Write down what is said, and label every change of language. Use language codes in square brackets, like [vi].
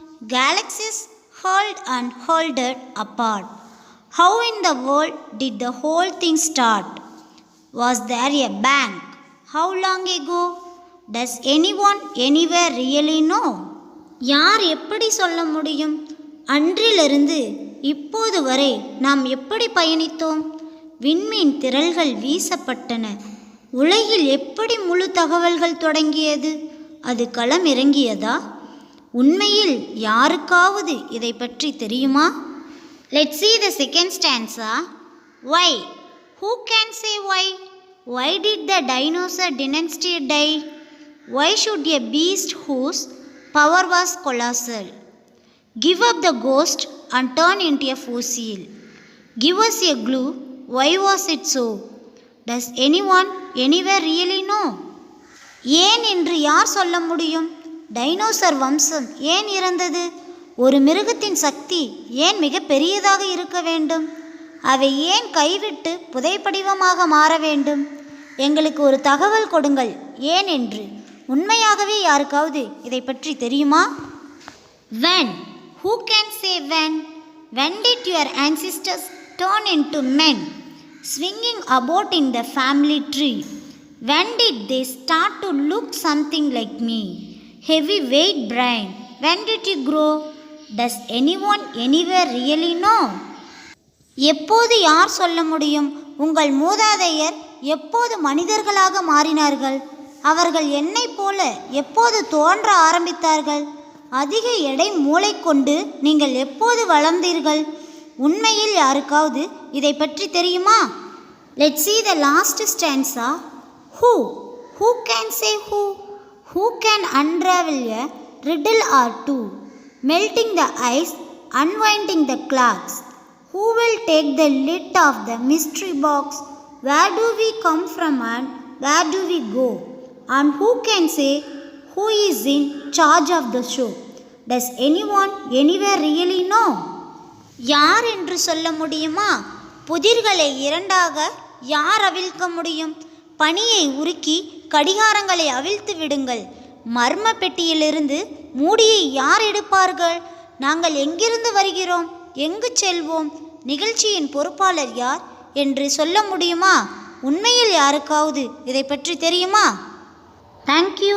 [en] Galaxies hurled and hurled apart. How in the world did the whole thing start? Was there a bang? How long ago? Does anyone anywhere really know? [ta] யார் எப்படி சொல்ல முடியும்? அன்றிலிருந்து இப்போது வரை நாம் எப்படி பயணித்தோம்? விண்மீன் திரள்கள் வீசப்பட்டன. உலகில் எப்படி முழு தகவல்கள் தொடங்கியது? அது களம் இறங்கியதா? உண்மையில் யாருக்காவது இதை பற்றி தெரியுமா? [en] Let's see the second stanza. Why? Who can say why? Why did the dinosaur dynasty die? Why should a beast whose power was colossal give up the ghost and turn into a fossil? Give us a clue. Why was it so? Does anyone anywhere really know? [ta] ஏன் என்று யார் சொல்ல முடியும்? Dinosaur வம்சம் ஏன் இறந்தது? ஒரு மிருகத்தின் சக்தி ஏன் மிக பெரியதாக இருக்க வேண்டும்? அவை ஏன் கைவிட்டு புதைப்படிவமாக மாற வேண்டும்? எங்களுக்கு ஒரு தகவல் கொடுங்கள் ஏன் என்று. உண்மையாகவே யாருக்காவது இதை பற்றி தெரியுமா? [en] When? Who can say when? When did your ancestors turn into men, swinging about in the family tree? When did they start to look something like me? Heavy weight brain. When did you grow? Does anyone anywhere really know? [ta] எப்போது யார் சொல்ல முடியும்? உங்கள் மூதாதையர் எப்போது மனிதர்களாக மாறினார்கள்? அவர்கள் என்னைப் போல எப்போது தோன்ற ஆரம்பித்தார்கள்? அதிக எடை மூளை கொண்டு நீங்கள் எப்போது வளர்ந்தீர்கள்? உண்மையில் யாருக்காவது இதை பற்றி தெரியுமா? [en] Let's see the last stanza. Who? Who can say who? Who can unravel a riddle or two? Melting the ice, unwinding the clocks. Who will take the lid of the mystery box? Where do we come from and where do we go? And who can say who is in charge of the show? Does anyone anywhere really know? [ta] யார் என்று சொல்ல முடியுமா? புதிர்களை இரண்டாக யார் அவிழ்க்க முடியும்? பனியை உருக்கி கடிகாரங்களை அவிழ்த்து விடுங்கள். மர்ம பெட்டியிலிருந்து மூடியை யார் எடுப்பார்கள்? நாங்கள் எங்கிருந்து வருகிறோம்? எங்கு செல்வோம்? நிகழ்ச்சியின் பொறுப்பாளர் யார் என்று சொல்ல முடியுமா? உண்மையில் யாருக்காவது இதை பற்றி தெரியுமா? தேங்க்யூ.